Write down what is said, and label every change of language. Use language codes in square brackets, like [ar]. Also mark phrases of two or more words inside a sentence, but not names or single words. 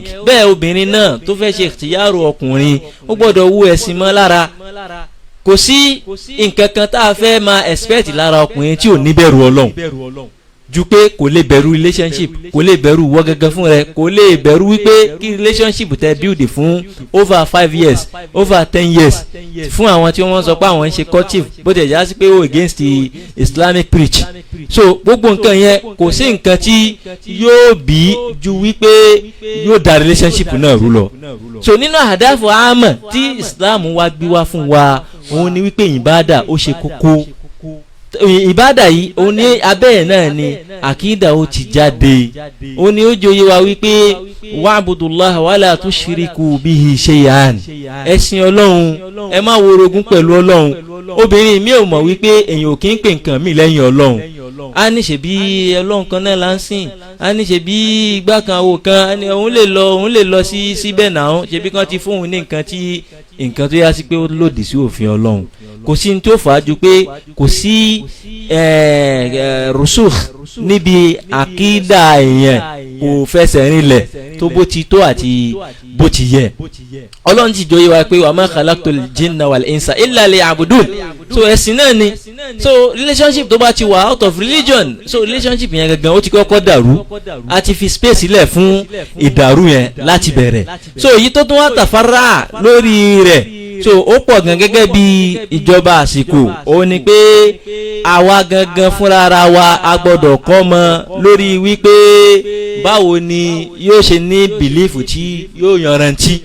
[yo] bẹ́ẹ̀ obìnrin náà tó fẹ́ ṣe ìtìyàrò ọkùnrin ó gbọ́dọ̀ wú ẹ̀sìn mọ́ lára. kò sí nǹkan kan tá a fẹ́ máa expect lára ọkùnrin tí ò ní bẹ̀rù Ọlọ́run ju pé kò lè bẹ̀rù relationship, kò lè bẹ̀rù wọ́ gẹ́gẹ́ fún rẹ, kò lè bẹ̀rù wípé kí relationship tẹ build fún [en] over 5 years over 10 years [yo] fún àwọn tí wọ́n sọ pé àwọn ń ṣe courtship bó tẹ̀ já sí pé ó [en] against the Islamic preach. [yo] So gbogbo nǹkan yẹn kò sí nǹkan tí yóò bí ju wípé yóò da relationship náà rú lọ. So nínú àdáfò àmọ́ tí Islam wá gbé wá fún wa òun ni wípé ìbádà ó ṣe kókó. Ìbádà yìí òun ní abẹ́ ẹ̀ náà ni àkídà ó ti jáde, òun ni ó jòyè wa wípé [ar] واعبدوا الله ولا تشركوا به شيئا, [yo] ẹ̀sìn Ọlọ́run ẹ má worogún pẹ̀lú Ọlọ́run. Obìnrin mi ò mọ̀ wípé èyàn ò kí ń pè nǹkan mi lẹ́yìn Ọlọ́run, a ní ṣe bí Ọlọ́run kan náà là ń sìn, a ní ṣe bí igbá kan àwò kan, òun lè lọ sí síbẹ̀ náà, ṣe bí kan ti fóun ní nǹkan tó yá sí pé ó lòdì sí òfin Ọlọ́run. Kò sí ní tó fà á ju pé kò sí rusukh níbi àkídà èèyàn, kò fẹsẹ̀ rinlẹ̀ tó bó ti tó àti bó ti yẹ. Ọlọ́run ti jọyè wa pé [ar] وما خلقت الجن والإنس إلا ليعبدون. [yo] So ẹ̀sìn náà ni, so relationship tó bá ti wà [en] out of religion, [yo] so relationship yẹn gangan ó ti kọ́kọ́ dàrú, a ti fi space sílẹ̀ fún ìdàrú yẹn láti bẹ̀rẹ̀. So èyí tó tún wá tàfárà lórí rẹ̀, so ó pọ̀ gan gẹ́gẹ́ bí ìjọba àsìkò, ó ní pé àwa gangan fúnra ara wa a gbọ́dọ̀ kọ́ mọ lórí wípé báwo ni yóò ṣe ní bìlífù tí yóò yanrantí.